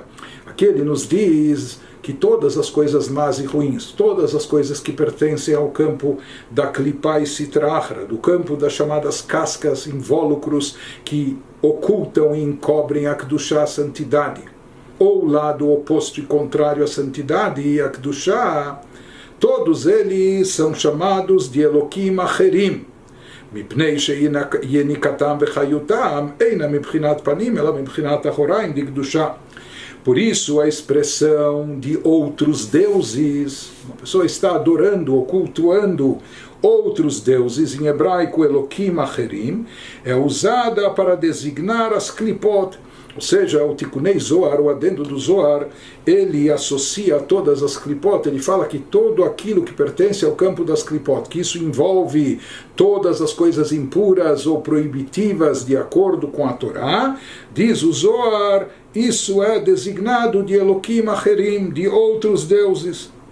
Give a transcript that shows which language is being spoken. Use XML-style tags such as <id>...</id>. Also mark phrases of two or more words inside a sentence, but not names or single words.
<pt>Aqui ele nos diz que todas as coisas más e ruins, todas as coisas que pertencem ao campo da Klipá e Sitrahra, do campo das chamadas cascas, invólucros que ocultam e encobrem a Kedushá, a santidade, ou o lado oposto e contrário à santidade e à Kedushá, todos eles são chamados de</pt> <he>אלוהים אחרים, מפני שיניקתם וחיותם אינה מבחינת פנים אלא מבחינת אחוריים דקדושה.</he> <pt>Por isso a expressão de outros deuses, uma pessoa está adorando ou cultuando outros deuses, em hebraico</pt> <he>אלוהים אחרים,</he> <pt>é usada para designar as klipot. Ou seja, o Tikunei Zohar, o adendo do Zohar, ele associa todas as klipot, ele fala que todo aquilo que pertence ao campo das klipot, que isso envolve todas as coisas impuras ou proibitivas de acordo com a Torá, diz o Zohar, isso é designado de</pt> <he>אלוהים אחרים,</he> <pt>de outros deuses.</pt>